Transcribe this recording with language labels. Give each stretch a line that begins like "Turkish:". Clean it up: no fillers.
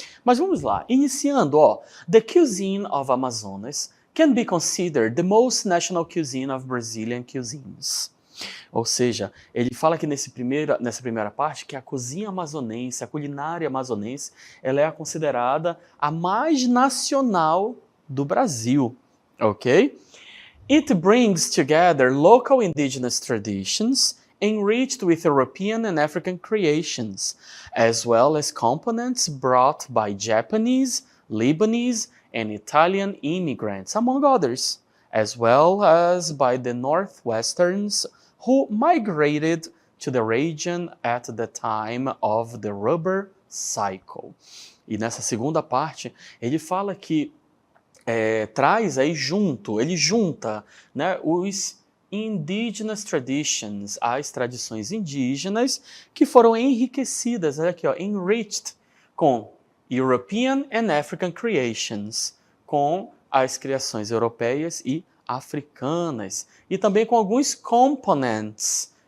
Portuguese: Mas vamos lá, iniciando,
English: The cuisine of Amazonas can be considered the most national cuisine of Brazilian cuisines.
Portuguese: Ou seja, ele fala que nessa primeira parte que a cozinha amazonense, a culinária amazonense, ela é considerada a mais nacional do Brasil, ok?
English: It brings together local indigenous traditions enriched with European and African creations, as well as components brought by Japanese, Lebanese, and Italian immigrants, among others, as well as by the Northwesterns who migrated to the region at the time of the rubber cycle.
Portuguese: E nessa segunda parte, ele fala que traz aí ele junta, né, os indigenous traditions, as tradições indígenas que foram enriquecidas, olha aqui, enriched com
English: European and African creations,
Portuguese: com as criações europeias e africanas, e também com alguns components.